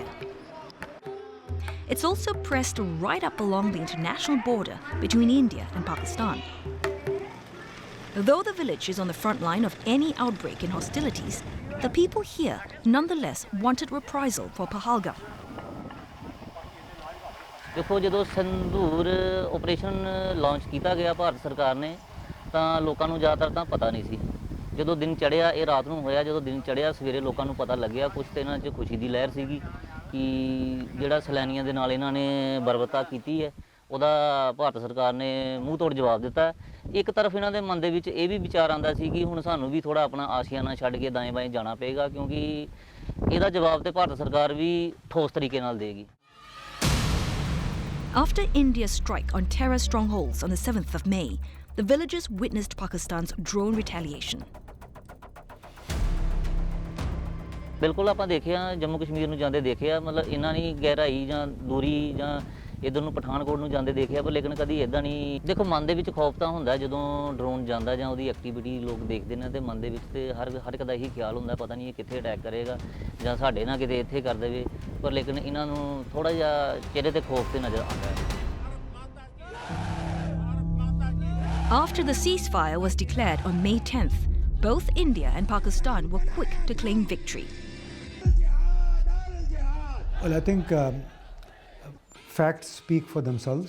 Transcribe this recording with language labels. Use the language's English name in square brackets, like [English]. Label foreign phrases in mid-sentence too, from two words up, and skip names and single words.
[English] It's also pressed right up along the international border between India and Pakistan. Though the village is on the front line of any outbreak in hostilities, the people here nonetheless wanted reprisal for Pahalgam. [Punjabi] देखो ਜਦੋਂ ਸੰਦੂਰ ਆਪਰੇਸ਼ਨ ਲਾਂਚ ਕੀਤਾ ਗਿਆ ਭਾਰਤ ਸਰਕਾਰ ਨੇ ਤਾਂ ਲੋਕਾਂ ਨੂੰ ਜ਼ਿਆਦਾਤਰ ਤਾਂ ਪਤਾ ਨਹੀਂ ਸੀ ਜਦੋਂ ਦਿਨ ਚੜਿਆ ਇਹ ਰਾਤ ਨੂੰ ਹੋਇਆ ਜਦੋਂ ਦਿਨ ਚੜਿਆ ਸਵੇਰੇ ਲੋਕਾਂ ਨੂੰ ਪਤਾ ਲੱਗਿਆ ਕੁਝ ਤੇ ਇਹਨਾਂ 'ਚ ਖੁਸ਼ੀ ਦੀ ਲਹਿਰ ਸੀਗੀ ਕਿ ਜਿਹੜਾ ਸੈਲਾਨੀਆਂ ਦੇ ਨਾਲ ਇਹਨਾਂ ਨੇ ਬਰਬਰਤਾ ਕੀਤੀ ਹੈ ਉਹਦਾ ਭਾਰਤ ਸਰਕਾਰ ਨੇ ਮੂੰਹ ਤੋੜ ਜਵਾਬ ਦਿੱਤਾ ਇੱਕ ਤਰਫ ਇਹਨਾਂ ਦੇ ਮਨ ਦੇ ਵਿੱਚ ਇਹ ਵੀ ਵਿਚਾਰ ਆਂਦਾ ਸੀ ਕਿ ਹੁਣ ਸਾਨੂੰ ਵੀ ਥੋੜਾ ਆਪਣਾ ਆਸ਼ੀਆਨਾ ਛੱਡ ਕੇ [Hindi] दाएं बाएं [Punjabi] ਜਾਣਾ ਪਏਗਾ ਕਿਉਂਕਿ ਇਹਦਾ ਜਵਾਬ ਤੇ ਭਾਰਤ ਸਰਕਾਰ ਵੀ ਠੋਸ ਤਰੀਕੇ ਨਾਲ ਦੇਗੀ [English] After India's strike on terror strongholds on the 7th of May, the villagers witnessed Pakistan's drone retaliation. [Punjabi] ਬਿਲਕੁਲ ਆਪਾਂ ਦੇਖਿਆ ਜੰਮੂ ਕਸ਼ਮੀਰ ਨੂੰ ਜਾਂਦੇ ਦੇਖਿਆ ਮਤਲਬ ਇਹਨਾਂ ਨਹੀਂ ਗਹਿਰਾਈ ਜਾਂ ਦੂਰੀ ਜਾਂ ਇਧਰ ਨੂੰ ਪਠਾਨਕੋਟ ਨੂੰ ਜਾਂਦੇ ਦੇਖਿਆ ਪਰ ਲੇਕਿਨ ਕਦੀ ਇਦਾਂ ਨਹੀਂ ਦੇਖੋ ਮਨ ਦੇ ਵਿੱਚ ਖੌਫ ਤਾਂ ਹੁੰਦਾ ਜਦੋਂ ਡਰੋਨ ਜਾਂਦਾ ਜਾਂ ਉਹਦੀ ਐਕਟੀਵਿਟੀ ਲੋਕ ਦੇਖਦੇ ਨੇ ਤੇ ਮਨ ਦੇ ਵਿੱਚ ਤੇ ਹਰ ਇੱਕ ਦਾ ਇਹੀ ਖਿਆਲ ਹੁੰਦਾ ਪਤਾ ਨਹੀਂ ਇਹ ਕਿੱਥੇ ਅਟੈਕ ਕਰੇਗਾ ਜਾਂ ਸਾਡੇ ਨਾਲ ਕਿਤੇ ਇੱਥੇ ਕਰ ਦੇਵੇ ਪਰ ਲੇਕਿਨ ਇਹਨਾਂ ਨੂੰ ਥੋੜਾ ਜਿਹਾ ਚਿਹਰੇ ਤੇ ਖੌਫ ਤੇ ਨਜ਼ਰ ਆਉਂਦਾ ਹੈ [English] After the ceasefire was declared on May 10th, both India and Pakistan were quick to claim victory. Well, I think facts speak for themselves.